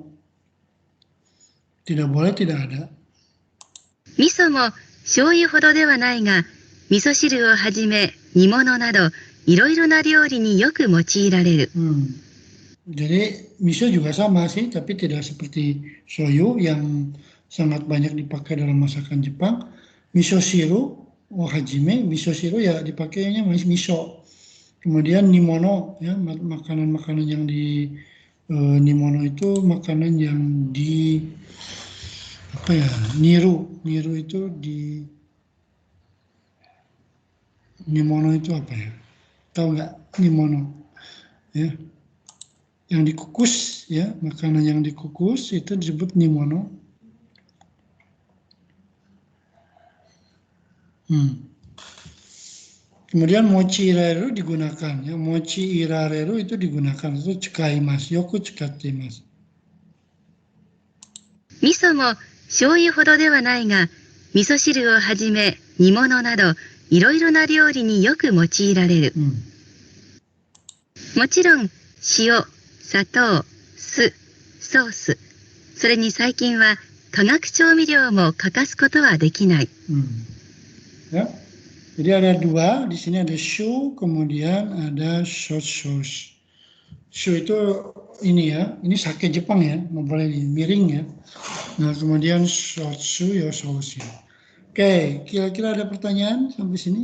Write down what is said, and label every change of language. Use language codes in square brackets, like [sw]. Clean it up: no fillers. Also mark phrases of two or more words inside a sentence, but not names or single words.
[id] Tidak boleh, tidak ada. [ja] 味噌も醤油ほどではないが、味噌汁をはじめ煮物などいろいろな料理によく用いられる。 [id] Jadi miso juga sama sih, tapi tidak seperti shoyu yang sangat banyak dipakai dalam masakan Jepang. [ja] 味噌汁、はじめ、味噌汁 [id] ya dipakainya miso. Kemudian nimono, ya makanan-makanan yang di nimono itu makanan yang di apa ya, niru itu di nimono itu apa ya? Tahu nggak nimono? Ya, yang dikukus ya, makanan yang dikukus itu disebut nimono. Kemudian [ja] 用いられる [id] digunakan ya, [ja] 用いられる [id] itu digunakan, itu [ja] 使います、よく使っています. 味噌も醤油ほどではないが、味噌汁をはじめ煮物などいろいろな料理によく用いられる。もちろん塩、砂糖、酢、ソース、それに最近は化学調味料も欠かすことはできない。 [id] Ya. Jadi ada dua, di sini ada shu, kemudian ada sauce. Shu itu ini ya, ini sake Jepang ya, nggak boleh miring ya. Nah kemudian sauce ya sauce. Oke, kira-kira ada pertanyaan sampai sini?